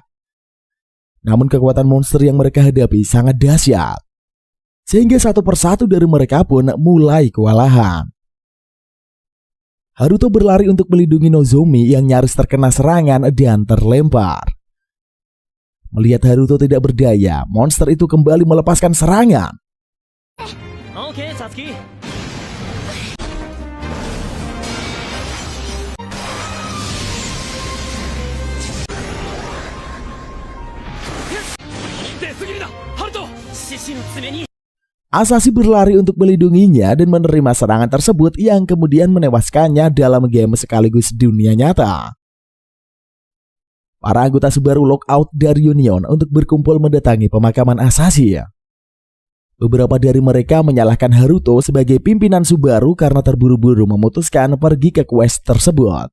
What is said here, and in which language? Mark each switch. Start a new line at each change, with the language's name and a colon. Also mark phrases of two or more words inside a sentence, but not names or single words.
Indonesian: Namun kekuatan monster yang mereka hadapi sangat dahsyat, sehingga satu persatu dari mereka pun mulai kewalahan. Haruto berlari untuk melindungi Nozomi yang nyaris terkena serangan dan terlempar. Melihat Haruto tidak berdaya, monster itu kembali melepaskan serangan.
Japanese: け、サツキ。出すぎるな、ハルト。獅子の爪に。
Indonesian: Asashi berlari untuk melindunginya dan menerima serangan tersebut yang kemudian menewaskannya dalam game sekaligus dunia nyata. Para anggota Subaru lockout dari Union untuk berkumpul mendatangi pemakaman Asashi. Beberapa dari mereka menyalahkan Haruto sebagai pimpinan Subaru karena terburu-buru memutuskan pergi ke quest tersebut.